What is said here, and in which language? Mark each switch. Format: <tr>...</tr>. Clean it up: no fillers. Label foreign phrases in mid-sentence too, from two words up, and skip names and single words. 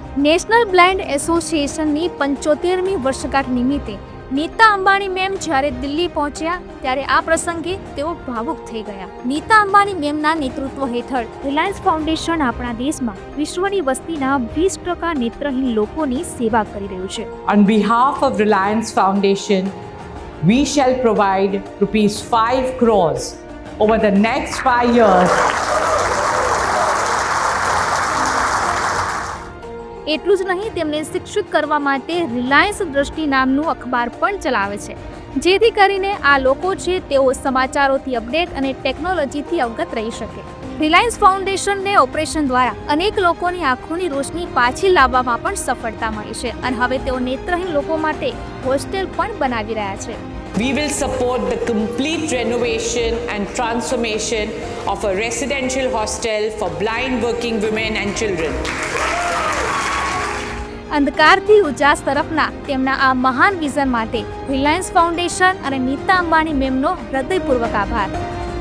<gu>નેશનલ બ્લાઇન્ડ એસોસિએશનની 75મી વર્ષગાંઠ નિમિત્તે નીતા અંબાણી મેમ જ્યારે દિલ્હી પહોંચ્યા ત્યારે આ પ્રસંગે તેઓ ભાવુક થઈ ગયા. નીતા અંબાણી મેમના નેતૃત્વ હેઠળ રિલાયન્સ ફાઉન્ડેશન આપણા દેશમાં વિશ્વની વસ્તીના 20% નેત્રહીન લોકોની સેવા કરી રહ્યું છે.</gu> <en>On behalf of Reliance Foundation, we shall provide rupees 5 crores over the next 5 years.</en> <gu>એટલું જ નહીં, તેમને શિક્ષિત કરવા માટે રિલાયન્સ દ્રષ્ટિ નામનું અખબાર પણ ચલાવે છે, જેથી કરીને આ લોકો છે તેઓ સમાચારોથી અપડેટ અને ટેકનોલોજીથી અવગત રહી શકે. રિલાયન્સ ફાઉન્ડેશનને ઓપરેશન દ્વારા અનેક લોકોની આંખોની રોશની પાછી લાવવામાં પણ સફળતા મળી છે અને હવે તેઓ નેત્રહીન લોકો માટે હોસ્ટેલ પણ બનાવી રહ્યા છે.</gu> <en>We will support the complete renovation and transformation of a residential hostel for blind working women and children.</en> <gu>અંધકારથી ઉજાસ તરફના તેમના આ મહાન વિઝન માટે રિલાયન્સ ફાઉન્ડેશન અને નીતા અંબાણી મેમનો હૃદયપૂર્વક આભાર.</gu>